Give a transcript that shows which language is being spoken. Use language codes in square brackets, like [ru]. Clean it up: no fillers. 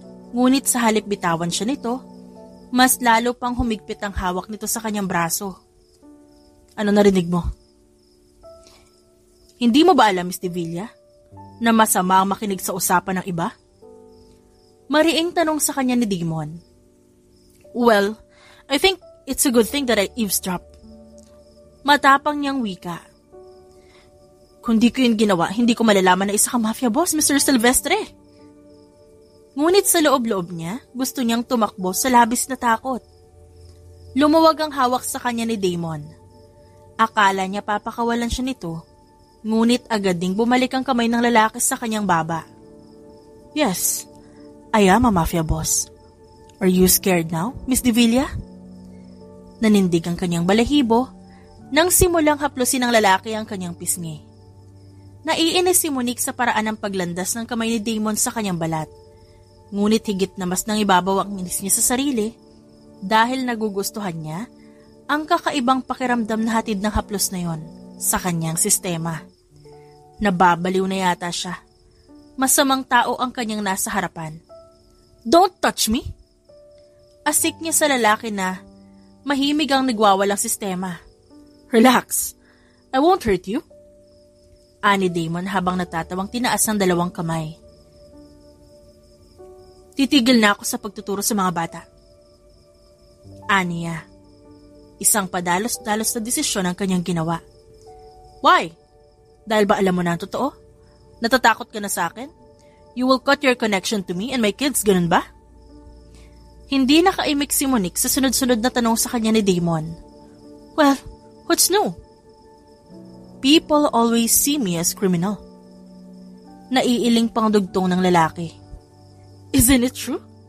[tl] Ngunit sa halip bitawan siya nito, mas lalo pang humigpit ang hawak nito sa kanyang braso. Ano narinig mo? Hindi mo ba alam, Miss Devilla, na masama ang makinig sa usapan ng iba? Mariing tanong sa kanya ni Damon. [en] Well, I think it's a good thing that I eavesdrop. [tl] Matapang niyang wika. Kung di ko yun ginawa, hindi ko malalaman na isa kang mafia boss, Mr. Silvestre. Ngunit sa loob-loob niya, gusto niyang tumakbo sa labis na takot. Lumuwag ang hawak sa kanya ni Damon. Akala niya papakawalan siya nito, ngunit agad ding bumalik ang kamay ng lalaki sa kanyang baba. [en] Yes, I am a mafia boss. Are you scared now, Miss Devilla? [tl] Nanindig ang kanyang balahibo nang simulang haplusin ng lalaki ang kanyang pisngi. Naiinis si Monique sa paraan ng paglandas ng kamay ni Damon sa kanyang balat. Ngunit higit na mas nang ibabaw ang inis niya sa sarili dahil nagugustuhan niya ang kakaibang pakiramdam na hatid ng haplos na yon sa kanyang sistema. Nababaliw na yata siya. Masamang tao ang kanyang nasa harapan. [en] Don't touch me! [tl] Asik niya sa lalaki na mahimig ang nagwawalang sistema. [en] Relax, I won't hurt you. [tl] Ani Damon habang natatawang tinaas ang dalawang kamay. Titigil na ako sa pagtuturo sa mga bata. Aniya. Isang padalos-dalos na desisyon ang kanyang ginawa. [en] Why? [tl] Dahil ba alam mo na ang totoo? Natatakot ka na sa akin? [en] You will cut your connection to me and my kids, [tl] ganun ba? Hindi nakaimik si Monique sa sunod-sunod na tanong sa kanya ni Damon. [en] Well, what's new? People always see me as criminal. [tl] Naiiling pang dugtong ng lalaki. [en] Isn't it true?